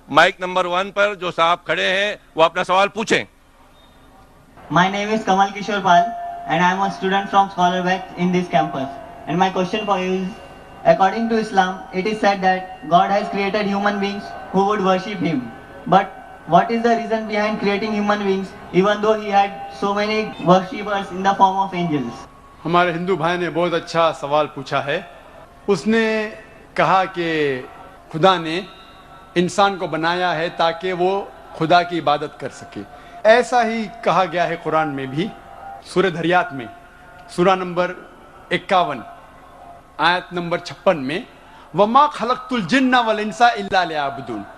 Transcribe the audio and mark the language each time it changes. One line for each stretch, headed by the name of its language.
Urdu: Mic number 1 پر جو صاحب کھڑے ہیں وہ اپنا سوال پوچھیں.
English: My name is Kamal Kishore Pal and I am a student from Scholar Beck in this campus. And my question for you is, according to Islam, it is said that God has created human beings who would worship Him. But what is the reason behind creating human beings even though He had so many worshippers in the form of angels?
Urdu: ہمارے ہندو بھائی نے بہت اچھا سوال پوچھا ہے. اس نے کہا کہ خدا نے انسان کو بنایا ہے تاکہ وہ خدا کی عبادت کر سکے. ایسا ہی کہا گیا ہے قرآن میں بھی, سورہ دھریات میں سورہ نمبر 51 آیت نمبر 56 میں,
Arabic: وَمَا خَلَقْتُ الْجِنَّ وَالْإِنسَ إِلَّا لِيَعْبُدُونَ.